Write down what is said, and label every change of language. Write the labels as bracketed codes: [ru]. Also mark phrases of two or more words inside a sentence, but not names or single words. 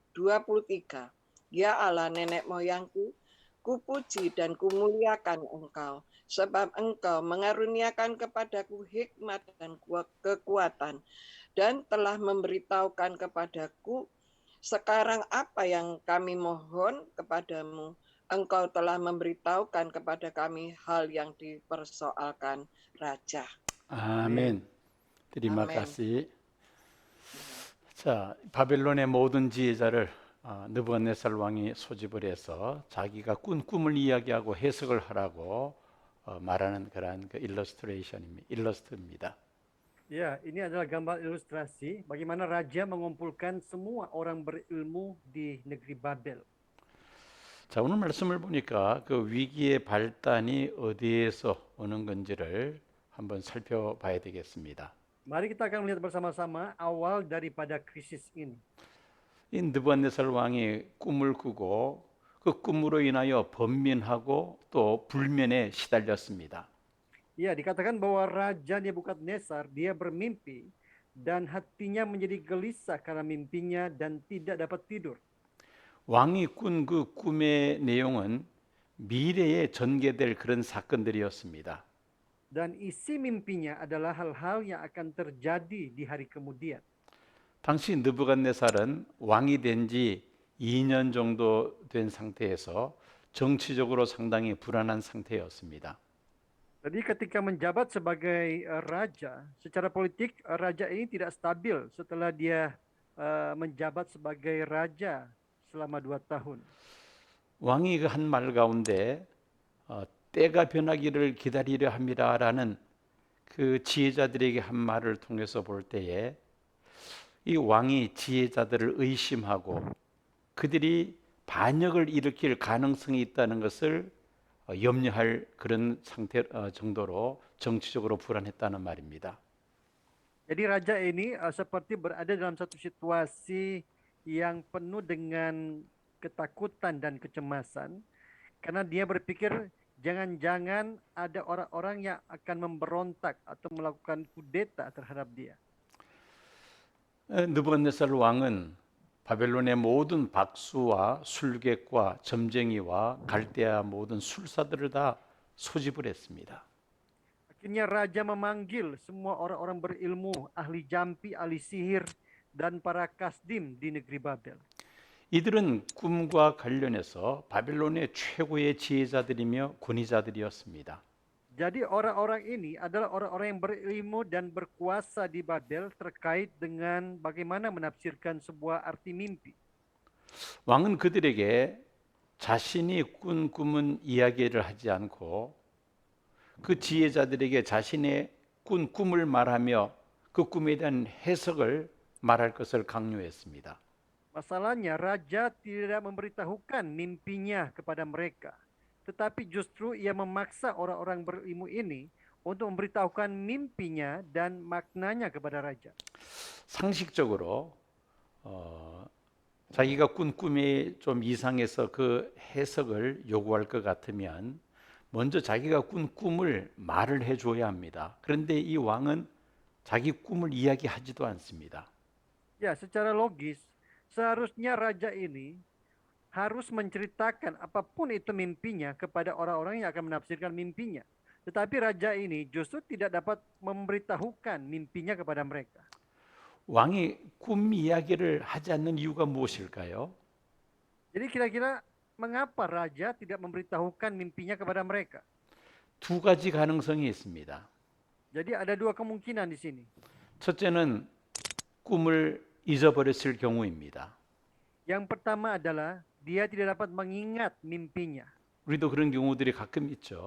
[id] 23, ya Allah nenek moyangku, kupuji dan kumuliakan Engkau, sebab Engkau mengaruniakan kepadaku hikmat dan kekuatan, dan telah memberitahukan kepadaku sekarang apa yang kami mohon kepadamu. Engkau telah memberitahukan kepada kami hal yang dipersoalkan Raja. [ko] 아멘. terima 아멘. [id] kasih. [ko] 자, 바벨론의 모든 지혜자를 느부갓네살 왕이 소집을 해서 자기가 꾼 꿈을 이야기하고 해석을 하라고 말하는 그러한 그 일러스트입니다. [id] Ya, ini adalah gambar ilustrasi bagaimana raja mengumpulkan semua orang berilmu di negeri Babel. [ko] 자, 오늘 말씀을 보니까 그 위기의 발단이 어디에서 오는 건지를 한번 살펴봐야 되겠습니다. [id] Mari kita akan melihat bersama-sama awal daripada krisis ini. [ko] 이 느부갓네살 왕이 꿈을 꾸고 그 꿈으로 인하여 번민하고 또 불면에 시달렸습니다. [id] Ya, dikatakan bahwa Raja Nebukadnezar dia bermimpi dan hatinya menjadi gelisah karena mimpinya dan tidak dapat tidur. [ko] 왕이 꾼 그 꿈의 내용은 미래에 전개될 그런 사건들이었습니다. [id] Dan isi mimpinya adalah hal-hal yang akan terjadi di hari kemudian. [ko] 당시 느부갓네살은 왕이 된 지 2년 정도 된 상태에서 정치적으로 상당히 불안한 상태였습니다. [id] Jadi ketika menjabat sebagai raja, secara politik raja ini tidak stabil setelah dia menjabat sebagai raja selama 2 tahun. [ko] 왕이 그 한 말 가운데 때가 변하기를 기다리려 합니다라는 그 지혜자들에게 한 말을 통해서 볼 때에 이 왕이 지혜자들을 의심하고 그들이 반역을 일으킬 가능성이 있다는 것을 염려할 그런 상태 정도로 정치적으로 불안했다는 말입니다. [id] Jadi raja ini seperti berada dalam satu situasi yang penuh dengan ketakutan dan kecemasan karena dia berpikir jangan-jangan ada orang-orang yang akan memberontak atau melakukan kudeta terhadap dia. [ko] 느부갓네살 왕은 바벨론의 모든 박수와 술객과 점쟁이와 갈대아 모든 술사들을 다 소집을 했습니다. [id] Akhirnya raja memanggil semua orang-orang berilmu, ahli jampi, ahli sihir, dan para kasdim di negeri Babel. [ko] 이들은 꿈과 관련해서 바벨론의 최고의 지혜자들이며 권위자들이었습니다. [id] Jadi orang-orang ini adalah orang-orang yang berilmu dan berkuasa di Babel terkait dengan bagaimana menafsirkan sebuah arti mimpi. [ko] 왕은 그들에게 자신이 꾼 꿈은 이야기를 하지 않고 그 지혜자들에게 자신의 꾼 꿈을 말하며 그 꿈에 대한 해석을 말할 것을 강요했습니다. [id] Masalahnya raja tidak memberitahukan mimpinya kepada mereka, tetapi justru ia memaksa orang-orang berilmu ini untuk memberitahukan mimpinya dan maknanya kepada raja. [ko] 상식적으로 자기가 꾼 꿈이 좀 이상해서 그 해석을 요구할 것 같으면 먼저 자기가 꾼 꿈을 말을 해줘야 합니다. 그런데 이 왕은 자기 꿈을 이야기하지도 않습니다. [id] Ya, secara logis, seharusnya raja ini harus menceritakan apapun itu mimpinya kepada orang-orang yang akan menafsirkan mimpinya. Tetapi raja ini justru tidak dapat memberitahukan mimpinya kepada mereka. [ko] 왕이 꿈 이야기를 하지 않는 이유가 무엇일까요? [id] Jadi kira-kira mengapa raja tidak memberitahukan mimpinya kepada mereka? [ko] 두 가지 가능성이 있습니다. [id] Jadi ada dua kemungkinan di sini. [ko] 첫째는 꿈을 잊어버렸을 경우입니다. [id] Yang pertama adalah dia tidak dapat mengingat mimpinya. [ko] 우리도 그런 경우들이 가끔 있죠.